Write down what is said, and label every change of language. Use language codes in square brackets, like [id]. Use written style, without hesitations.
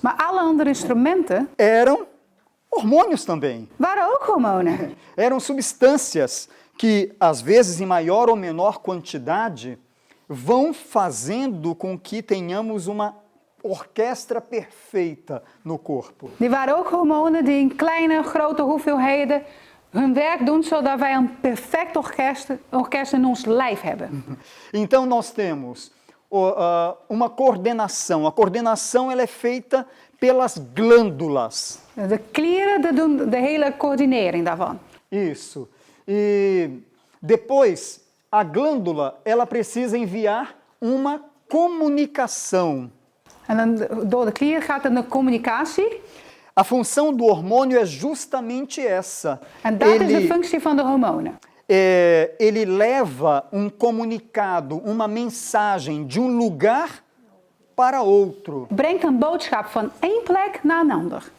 [nl] Maar alle andere instrumenten [pt] eram hormônios também. [nl] waren ook hormonen. [pt] Eram substâncias que, às vezes em maior ou menor quantidade, vão fazendo com que tenhamos uma orquestra perfeita no corpo. [nl] Die waren ook hormonen die in kleine, grote hoeveelheden hun werk doen, zodat wij een perfect orkest in ons lijf hebben. [pt] Então nós temos uma coordenação. A coordenação ela é feita pelas glândulas. [nl] De klieren doen de hele coördinering daarvan. [pt] Isso. E depois a glândula ela precisa enviar uma comunicação. [nl] En dan, door de klier gaat er een communicatie. [pt] A função do hormônio é justamente essa. [nl] En dat is de functie van de hormonen. [pt] Ele leva comunicado, uma mensagem de lugar para outro. [nl] Brengt een boodschap van één plek naar een ander.